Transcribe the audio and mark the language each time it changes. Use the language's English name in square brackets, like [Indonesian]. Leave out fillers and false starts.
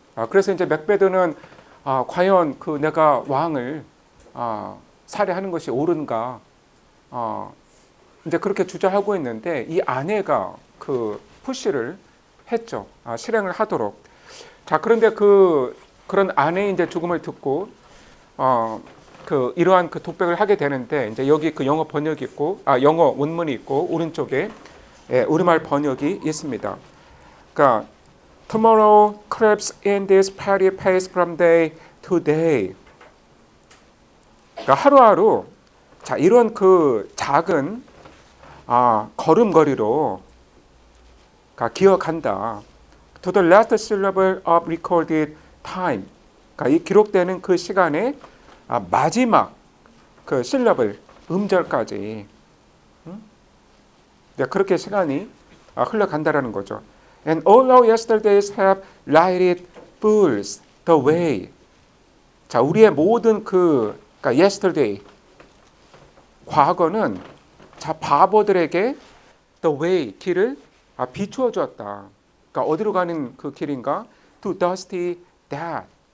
[Korean] 그래서 이제 맥베드는 과연 내가 왕을 살해하는 것이 옳은가 이제 그렇게 주저하고 있는데, 이 아내가 그 푸시를 했죠. 실행을 하도록. 자, 그런데 그런 아내의 이제 죽음을 듣고 이러한 그 독백을 하게 되는데, 이제 여기 그 영어 번역이 있고 영어 원문이 있고 오른쪽에 우리말 번역이 있습니다. 그러니까 [English] tomorrow creeps in this petty pace from day to day. [Korean] 그러니까 하루하루 자 이런 그 작은 걸음걸이로 기어간다. [English] To the last syllable of recorded time. [Korean] 그러니까 이 기록되는 그 시간의 마지막 그 실러블 음절까지. 그렇게 시간이 흘러간다라는 거죠. [English] And all our yesterdays have lighted fools the way. [Korean] 자, 우리의 모든 그러니까 yesterday 과거는 자 바보들에게 [English] the way [Korean] 길을 비추어 주었다. 그러니까 어디로 가는 그 길인가? [English] To dusty death.